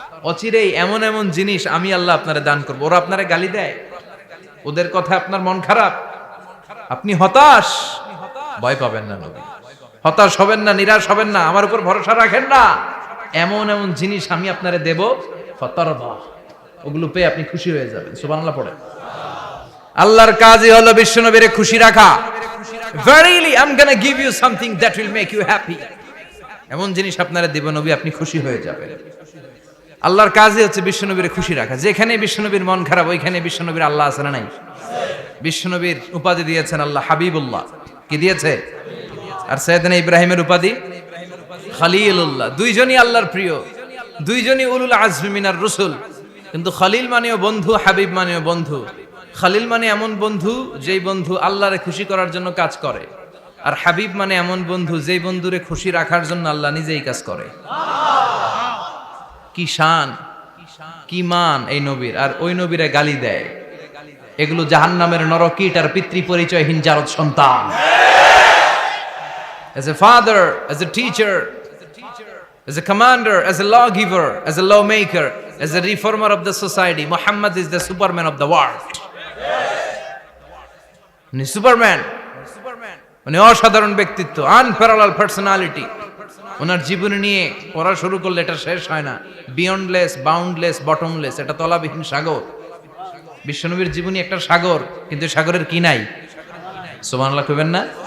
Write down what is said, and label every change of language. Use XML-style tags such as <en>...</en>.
<bn>অচিরেই এমন এমন জিনিস আমি আল্লাহ আপনারে দান করব। ওরা আপনারে গালি দেয়, ওদের কথা আপনার মন খারাপ, আপনি হতাশ, ভয় পাবেন না নবী, হতাশ হবেন না, নিরাশ হবেন না, আমার উপর ভরসা রাখেন না। এমন এমন জিনিস আমি আপনারে দেব, ফাতারদা, ওগুলো পেয়ে আপনি খুশি হয়ে যাবেন। সুবহানাল্লাহ পড়ে। আল্লাহর কাজই হলো বিশ্বনবীরে খুশি রাখা।</bn> <en>Verily I'm gonna give you something that will make you happy.</en> <bn>এমন জিনিস আপনারা দেব নবী, আপনি খুশি হয়ে যাবেন। আল্লাহর কাজই হচ্ছে বিশ্বনবীরে খুশি রাখা। যেখানে বিশ্বনবীর মন খারাপ, ওইখানে বিশ্বনবীর আল্লাহ আছে না নাই? বিশ্বনবীর উপাধি দিয়েছেন আল্লাহ হাবিবুল্লাহ। কি দিয়েছে? আর সাইয়েদনা ইব্রাহিমের উপাধি খলিলুল্লাহ। দুইজনই আল্লাহর প্রিয়, দুইজনই</bn> <ar>উলুল আজমি মিনার রাসূল।</ar> <bn>কিন্তু খলিল মানেও বন্ধু, হাবিব মানেও বন্ধু। খলিল মানে এমন বন্ধু যেই বন্ধু আল্লাহরে খুশি করার জন্য কাজ করে, আর হাবিব মানে এমন বন্ধু যেই বন্ধুরে খুশি রাখার জন্য আল্লাহ নিজেই কাজ করে। কি শান, কি মান এই নবীর! আর ওই নবীরে গালি দেয়। এগুলো জাহান্নামের নরকীট আর পিতৃ পরিচয়হীন জারদ সন্তান।</bn> <en>As a father, as a teacher, as a commander, as a lawgiver, as a lawmaker, as a reformer of the society, Muhammad is the Superman of the world.</en> <bn>উনি সুপারম্যান, উনি অসাধারণ ব্যক্তিত্ব,</bn> <en>Unparalleled personality.</en> <bn>ওনার জীবনী নিয়ে পড়া শুরু করলে এটা শেষ হয় না।</bn> <en>beyondless, boundless, bottomless,</en> <bn>এটা তলাবিহীন সাগর। বিশ্বনবীর জীবনী একটা সাগর, কিন্তু সাগরের কি নাই? সুবহানাল্লাহ কইবেন না?</bn>